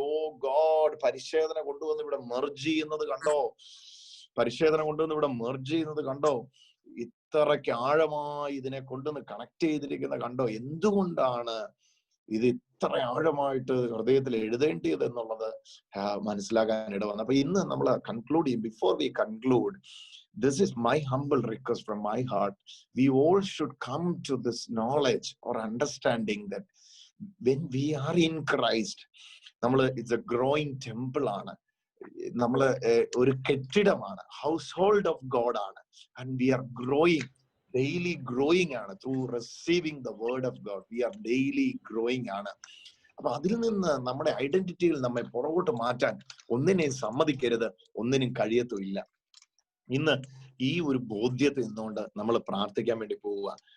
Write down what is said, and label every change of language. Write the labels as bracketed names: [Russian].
[Malayalam] ഓ God, പരിച്ഛേദന കൊണ്ടുവന്ന് ഇവിടെ മെർജ് ചെയ്യുന്നത് കണ്ടോ, പരിച്ഛേദന കൊണ്ടുവന്ന് ഇവിടെ മെർജ് ചെയ്യുന്നത് കണ്ടോ, ഇത്രയ്ക്ക് ആഴമായി ഇതിനെ കൊണ്ടുവന്ന് കണക്ട് ചെയ്തിരിക്കുന്ന കണ്ടോ. എന്തുകൊണ്ടാണ് ഇത് ഇത്ര ആഴമായിട്ട് ഹൃദയത്തിൽ എഴുതേണ്ടിയത് എന്നുള്ളത് മനസ്സിലാക്കാൻ ഇടവന്നു. അപ്പൊ ഇന്ന് നമ്മൾ കൺക്ലൂഡ് ചെയ്യും. [English] Before we conclude, this is my humble request from my heart. We all should come to this knowledge or understanding that when we are in Christ, it's a growing temple [Malayalam] ആണ്, നമ്മള് ഒരു കെട്ടിടമാണ്, [English] Household of God ആണ്. And we are growing, daily growing ആണ്. Through receiving the word of God we are daily growing ആണ്. [Malayalam] അപ്പൊ അതിൽ നിന്ന് നമ്മുടെ ഐഡന്റിറ്റിയിൽ നമ്മെ പുറകോട്ട് മാറ്റാൻ ഒന്നിനെയും സമ്മതിക്കരുത്, ഒന്നിനും കഴിയത്തുമില്ല. ഇന്ന് ഈ ഒരു ബോധ്യത്തിൽ നിന്നുകൊണ്ട് നമ്മൾ പ്രാർത്ഥിക്കാൻ വേണ്ടി പോവുക.